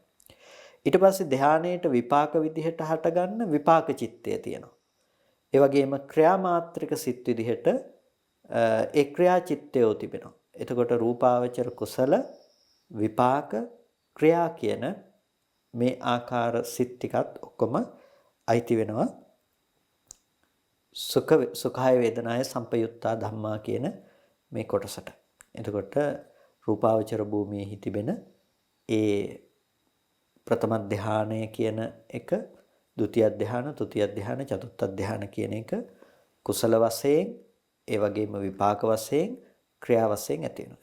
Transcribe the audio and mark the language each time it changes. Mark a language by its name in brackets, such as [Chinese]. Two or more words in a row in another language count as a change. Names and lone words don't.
[Sinhala] ඊට පස්සේ ධ්‍යානයේට විපාක විදිහට හටගන්න විපාක චිත්තය තියෙනවා. ඒ වගේම ක්‍රියාමාත්‍රික සිත් විදිහට ඒ ක්‍රියා චිත්තයෝ තිබෙනවා. එතකොට රූපාවචර කුසල විපාක ක්‍රියා කියන මේ ආකාර සිත් ටිකත් ඔක්කොම අයිති වෙනවා [Pali] සුඛාය වේදනාය සම්පයුත්තා ධම්මා [Sinhala] කියන මේ කොටසට. එතකොට රූපාවචර භූමියේ තිබෙන ඒ ප්‍රථම ධානය කියන එක, ဒုတိ ය ධාන, තෘතිය ධාන, චතුර්ථ ධාන කියන එක කුසල වශයෙන් ඒ වගේම විපාක වශයෙන් ක්‍රියා වශයෙන් ඇති වෙනවා.